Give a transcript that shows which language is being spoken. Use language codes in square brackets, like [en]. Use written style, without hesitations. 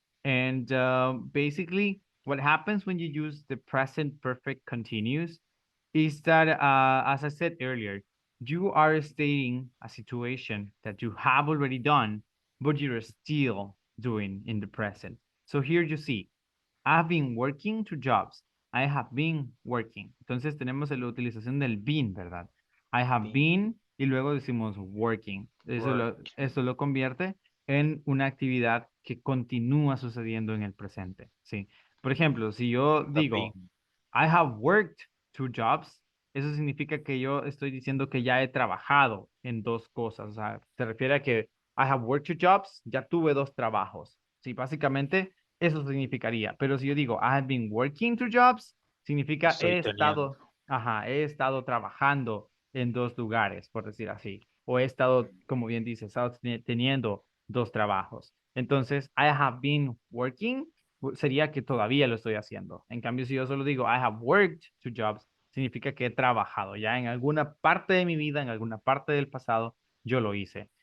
[en] And basically, what happens when you use the present perfect continuous is that, as I said earlier, you are stating a situation that you have already done, but you're still doing in the present. So here you see, I've been working two jobs. I have been working. [es] Entonces tenemos la utilización del been, ¿verdad? [en] I have been [es] y luego decimos [en] working. [es] Eso lo convierte en una actividad que continúa sucediendo en el presente. Sí. Por ejemplo, si yo digo, [en] I have worked two jobs, [es] eso significa que yo estoy diciendo que ya he trabajado en dos cosas. O sea, se refiere a que [en] I have worked two jobs, [es] ya tuve dos trabajos. Sí, básicamente eso significaría. Pero si yo digo [en] I have been working two jobs, [es] significa Estoy teniendo. he estado trabajando en dos lugares, por decir así. O he estado, como bien dice, he estado teniendo dos trabajos. Entonces, [en] I have been working [es] sería que todavía lo estoy haciendo. En cambio, si yo solo digo [en] I have worked two jobs, [es] significa que he trabajado ya en alguna parte de mi vida, en alguna parte del pasado, yo lo hice.